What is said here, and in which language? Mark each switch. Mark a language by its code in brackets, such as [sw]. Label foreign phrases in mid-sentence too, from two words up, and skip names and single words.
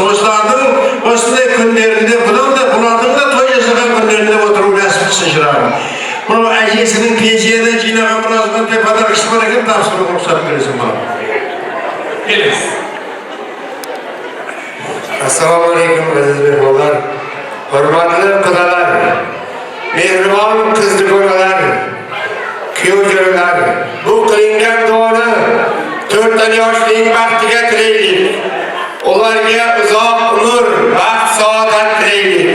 [kk] Осылардың осындай күндерінде, бұлардың да той жасаған күндерінде отыру нәсіп қылсын шырағым. Бұл әжесінің пенсиядан жинаған біраздан подаркасы бар екен, тапсыруға рұқсат бересің маған. Келіңіз. [uz] Ассалаумағалейкум, әзіз мehmonlar, hurmatli qudalar, mehribon qizni ko'ralar, kuyovjo'ralar, bu qilingan duoni 4 yoshning baxtiga tilaylik. Ularga uzoq umr, baxt, saodat tilaylik.